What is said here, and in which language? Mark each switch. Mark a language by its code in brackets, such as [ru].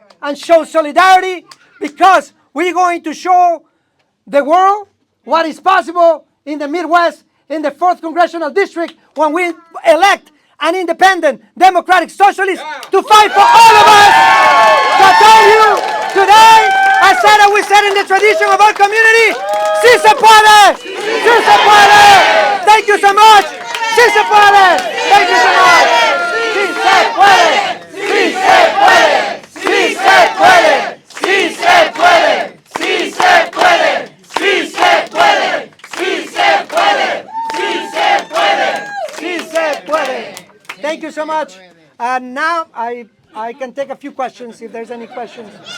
[en] And show solidarity, because we're going to show the world what is possible in the Midwest, in the 4th Congressional District, when we elect an independent Democratic Socialist to fight for all of us. So I tell you, today, I said that we said in the tradition of our community, [es] si se puede, si se puede. [en] Thank you so much. [es] Si se puede. [en] Thank you so much. [es] Si se puede, si se puede, si se puede, si se puede, si se puede, si se puede, si se puede, si se puede, si se puede. [en] Thank you so much. And now I can take a few questions if there's any questions.